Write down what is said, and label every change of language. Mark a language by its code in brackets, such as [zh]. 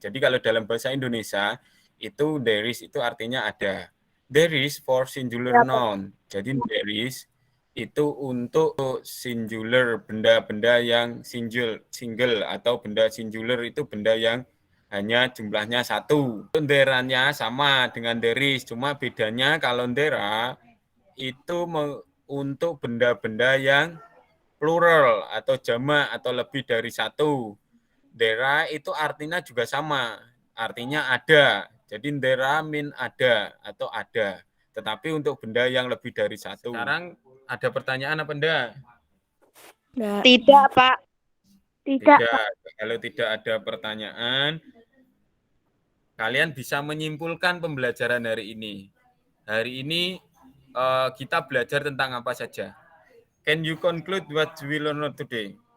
[id] Jadi kalau dalam bahasa Indonesia itu there is itu artinya ada. [en] There is for singular noun. [id] Jadi there is itu untuk singular, benda-benda yang single atau benda singular itu benda yang hanya jumlahnya 1. There-nya sama dengan there is, cuma bedanya kalau there itu untuk benda-benda yang plural atau jamak atau lebih dari 1. There itu artinya juga sama, artinya ada. Jadi there mean ada atau ada. Tetapi untuk benda yang lebih dari 1. Sekarang ada pertanyaan apa enggak? Tidak, Pak. Tidak. Kalau tidak ada pertanyaan, kalian bisa menyimpulkan pembelajaran hari ini. Hari ini kita belajar tentang apa saja? [en] Can you conclude what we learned today?